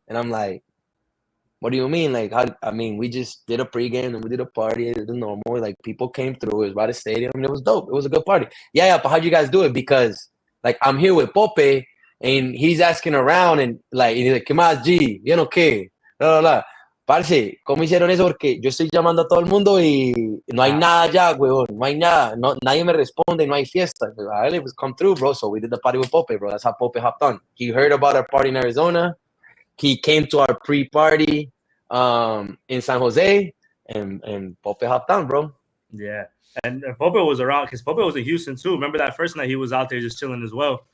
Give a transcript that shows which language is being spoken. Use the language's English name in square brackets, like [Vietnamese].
[English] And I'm like, what do you mean? Like, we just did a pregame and we did a party. It was normal. Like, people came through. It was by the stadium. And it was dope. It was a good party. Yeah, but how'd you guys do it? Because, like, I'm here with Pope, and he's asking around, and, like, he's like, [Spanish] ¿qué más, G? ¿Bien o qué? Blah, blah, blah. Parce, ¿cómo hicieron eso? Porque yo estoy llamando a todo el mundo y no hay nada ya, weón. No hay nada. No, nadie me responde. No hay fiesta. [English] It was come through, bro. So we did the party with Pope, bro. That's how Pope hopped on. He heard about our party in Arizona. He came to our pre-party in San Jose, and Pope hopped on, bro. Yeah. And Pope was around because Pope was in Houston too. Remember that first night he was out there just chilling as well.